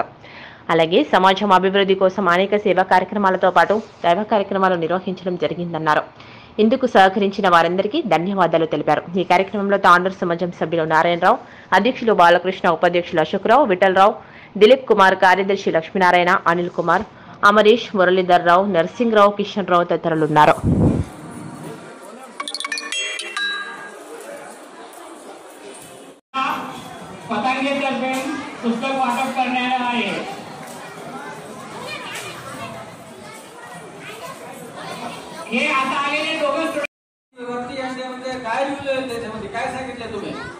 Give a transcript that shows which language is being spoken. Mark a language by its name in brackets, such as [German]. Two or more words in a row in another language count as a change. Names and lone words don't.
[Telugu] అలాగే సమాజం అభివృద్ధి కోసం అనేక సేవా కార్యక్రమాలతో పాటు దైవ కార్యక్రమాలు నిర్వహించడం జరిగిందన్నారు. ఇందుకు సహకరించిన వారందరికీ ధన్యవాదాలు తెలిపారు. ఈ కార్యక్రమంలో తాండూరు సమాజం సభ్యులు నారాయణరావు, అధ్యక్షులు బాలకృష్ణ, ఉపాధ్యక్షులు అశోక్రావు, విఠలరావు, దిలీప్ కుమార్, కార్యదర్శి లక్ష్మీనారాయణ, అనిల్ కుమార్, అమరీష్, మురళీధర్ రావు, నర్సింగ్రావు, కిషన్ రావు తదితరులున్నారు. [Marathi] हे आता आलेले दोघं वरती म्हणजे काय लिहिलं त्याच्यामध्ये, काय सांगितलं तुम्ही?